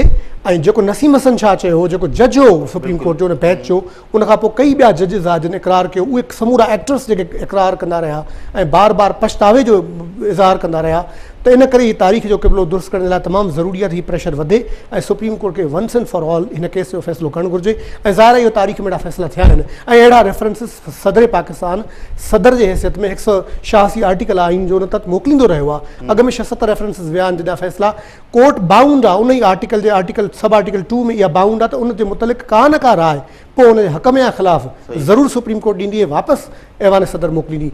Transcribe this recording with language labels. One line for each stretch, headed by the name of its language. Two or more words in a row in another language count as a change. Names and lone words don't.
Sindhi: ऐं जेको नसीम हसन छा चयो, जेको जज हो सुप्रीम कोर्ट जो उन बैच जो, उनखां पोइ कई ॿिया जजिस आहे जिन इक़रार कयो, उहे समूरा एक्टर्स जेके इक़रार कंदा रहिया ऐं बार बार पछतावे जो इज़हार कंदा रहिया, त इन करे हीअ तारीख़ जो क़िबलो दुरुस्त करण लाइ तमामु ज़रूरी आहे त हीउ प्रेशर वधे ऐं सुप्रीम कोर्ट खे
English: once and for all
Sindhi: हिन केस जो फ़ैसिलो करणु घुरिजे। ऐं ज़ाहिर इहो तारीख़ में अहिड़ा फ़ैसिला थिया आहिनि ऐं अहिड़ा रेफरेंसिस सदर पाकिस्तान सदर जे हैसियत में 186 आर्टिकल आइन जो उन तक मोकिलींदो रहियो आहे। अॻ में 6-7 रेफरेंसिस विया आहिनि जॾहिं फ़ैसिला
English: court bound
Sindhi: आहे उन ई आर्टिकल जे
English: sub article
Sindhi: 2 में इहा बाउंड आहे, त उन जे मुतलिक़ का न का राय पोइ उन जे हक़ में या ख़िलाफ़ ज़रूरु सुप्रीम कोर्ट ॾींदी ऐं वापसि ऐवान सदर मोकिलींदी।